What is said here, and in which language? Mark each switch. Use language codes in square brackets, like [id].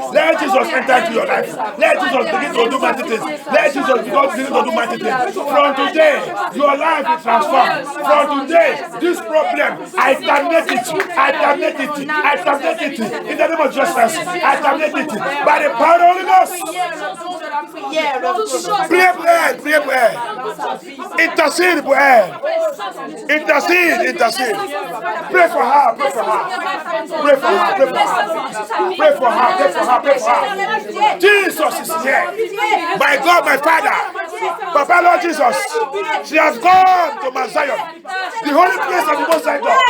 [en] Let Jesus enter into your life. Let Jesus begin to do mighty things. Let Jesus begin to do mighty things. From today, your life is transformed. From today, this problem, I terminate it. I terminate it. I terminate it. In the name of Jesus, I terminate it. By the power of the Holy Ghost. [fr] Priez pour elle, priez pour elle. Intercede pour elle. Intercede. [en] Pray for her, pray for her. Pray for her, pray for her. Pray for her, pray for her, pray for her. Jesus is here. My God, my Father. Papa, Lord Jesus. She has gone to Mount Zion, the holy place of the Most High God.